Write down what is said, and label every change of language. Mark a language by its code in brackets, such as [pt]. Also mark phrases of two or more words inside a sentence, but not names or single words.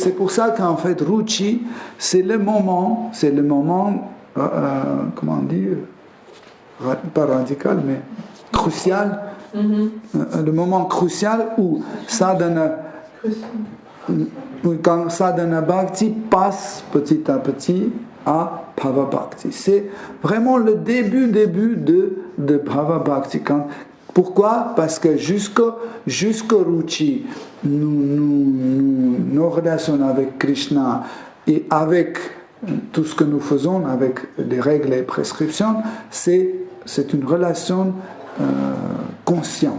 [fr] C'est pour ça qu'en fait, Ruchi, c'est le moment, comment on dit, pas radical, mais crucial, le moment crucial où quand sadhana bhakti passe petit à petit à bhava bhakti. C'est vraiment le début de bhava bhakti. Pourquoi? Parce que jusqu'au Ruchi, nos relations avec Krishna et avec tout ce que nous faisons, avec les règles et prescriptions, c'est une relation consciente.